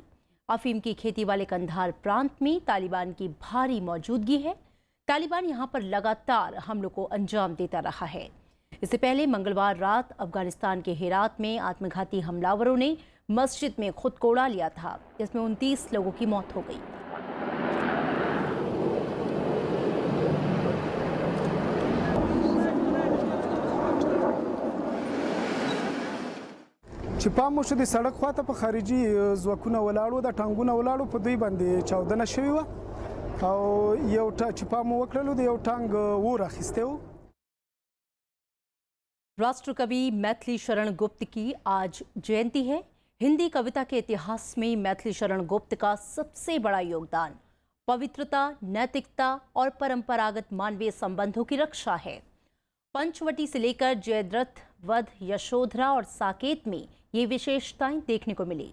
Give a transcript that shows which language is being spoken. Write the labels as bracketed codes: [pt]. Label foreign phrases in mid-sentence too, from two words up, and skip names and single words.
[hi] अफीम की खेती वाले कंधार प्रांत में तालिबान की भारी मौजूदगी है। तालिबान यहां पर लगातार हमलों को अंजाम देता रहा है। इससे पहले मंगलवार रात अफगानिस्तान के हेरात में आत्मघाती हमलावरों ने मस्जिद में खुद को उड़ा लिया था, जिसमें 29 लोगों की मौत हो गई। [ps] چې پام مو شو د سړک خواته په خارجي ځواکونه ولاړو د ټانګونه ولاړو په دوی باندې چاودنه شوې وه او یو چې پام مو وکړلو د یو ټانګ اور اخیستی و। [hi] राष्ट्र कवि मैथिली शरण गुप्त की आज जयंती है। हिंदी कविता के इतिहास में मैथिली शरण गुप्त का सबसे बड़ा योगदान पवित्रता, नैतिकता और परंपरागत मानवीय संबंधों की रक्षा है। पंचवटी से लेकर जयद्रथ, वध, यशोधरा और साकेत में ये विशेषताएं देखने को मिली।